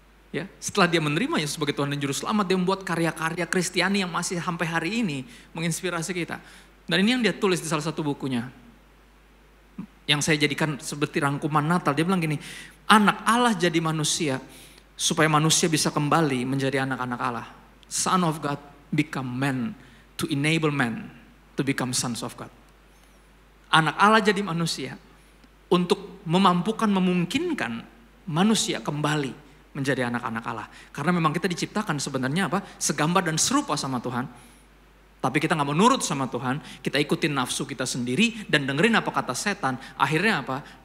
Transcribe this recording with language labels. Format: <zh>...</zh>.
<id>Ya, setelah dia menerima Yesus sebagai Tuhan dan Juru Selamat, dia membuat karya-karya Kristiani yang masih sampai hari ini menginspirasi kita. Dan ini yang dia tulis di salah satu bukunya. Yang saya jadikan seperti rangkuman Natal. Dia bilang gini, anak Allah jadi manusia supaya manusia bisa kembali menjadi anak-anak Allah.</id> <en>Son of God become man to enable man to become sons of God.</en> <id>Anak Allah jadi manusia untuk memungkinkan manusia kembali menjadi anak-anak Allah. Karena memang kita diciptakan sebenarnya apa? Segambar dan serupa sama Tuhan. Tapi kita gak mau nurut sama Tuhan. Kita ikutin nafsu kita sendiri dan dengerin apa kata setan. Akhirnya apa?</id>